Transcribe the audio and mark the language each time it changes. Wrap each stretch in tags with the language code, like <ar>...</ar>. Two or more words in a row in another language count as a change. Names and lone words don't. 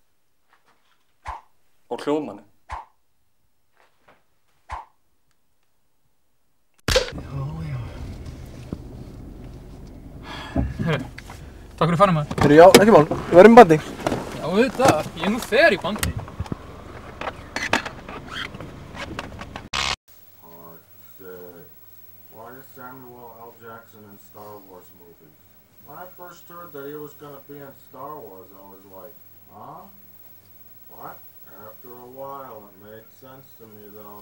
<is>Og hljóðmanni? Herru, takk fyrir farið maður. Herru, já, ekki mál. Við verðum í bandi. Já, auðvitað. Ég er nú þegar í bandi.</is> <en>Why is Samuel L. Jackson in Star Wars movies? When I first heard that he was going to be in Star Wars, I was like, huh? What? After a while, it made sense to me, though.</en>